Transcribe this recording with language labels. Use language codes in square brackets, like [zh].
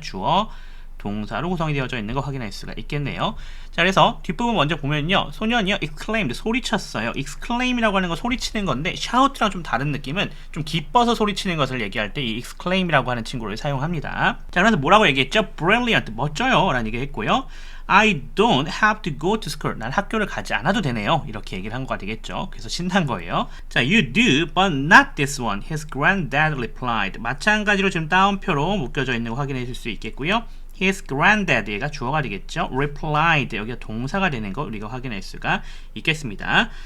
[ko] 주어, 동사로 구성이 되어져 있는 거 확인할 수가 있겠네요. 자, 그래서 뒷부분 먼저 보면요. 소년이요, exclaimed, 소리쳤어요. exclaim이라고 하는 거 소리치는 건데 shout랑 좀 다른 느낌은 좀 기뻐서 소리치는 것을 얘기할 때 이 exclaim이라고 하는 친구를 사용합니다. 자, 그래서 뭐라고 얘기했죠? brilliant, 멋져요 라는 얘기 했고요. [en] I don't have to go to school. [ko] 난 학교를 가지 않아도 되네요. 이렇게 얘기를 한 거가 되겠죠. 그래서 신난 거예요. 자, [en] you do, but not this one. His granddad replied. [ko] 마찬가지로 지금 따옴표로 묶여져 있는 거 확인해 줄 수 있겠고요. His granddad, 얘가 주어가 되겠죠. replied, 여기가 동사가 되는 거 우리가 확인할 수가 있겠습니다.